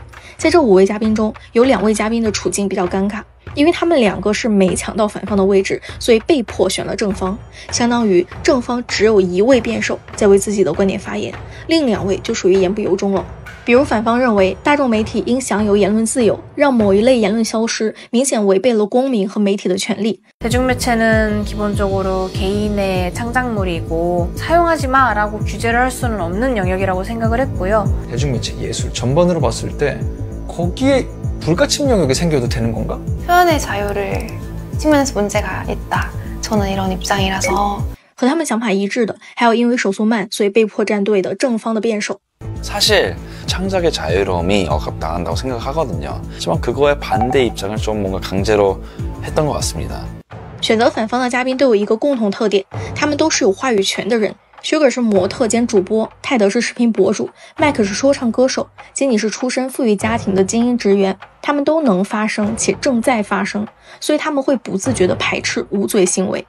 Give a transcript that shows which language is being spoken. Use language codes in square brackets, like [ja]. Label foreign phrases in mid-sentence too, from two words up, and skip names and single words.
[zh] 在这5位嘉宾中，有2位嘉宾的处境比较尴尬，因为他们2个是没抢到反方的位置，所以被迫选了正方，相当于正方只有1位辩手在为自己的观点发言，另2位就属于言不由衷了。比如反方认为大众媒体应享有言论自由，让某一类言论消失，明显违背了公民和媒体的权利。 [ko] 대중매체는 기본적으로 개인의 창작물이고 사용하지 마라고 규제를 할 수는 없는 영역이라고 생각을 했고요. 대중매체 예술 전반으로 봤을 때 거기에 불가침 영역이 생겨도 되는 건가? 표현의 자유를 측면에서 문제가 있다. 저는 이런 입장이라서. [zh] 和他们想法一致的还有因为手速慢所以被迫站队的正方的辩手。 [ko] 사실 창작의 자유로움이 억압당한다고 생각하거든요. 하지만 그거에 반대 입장을 좀 뭔가 강제로 했던 것 같습니다. [zh] 选择反方的嘉宾都有一个共同特点，他们都是有话语权的人。Sugar 是模特兼主播，泰德是视频博主，麦克是说唱歌手，金妮是出身富裕家庭的精英职员。他们都能发声且正在发声，所以他们会不自觉地排斥无罪行为。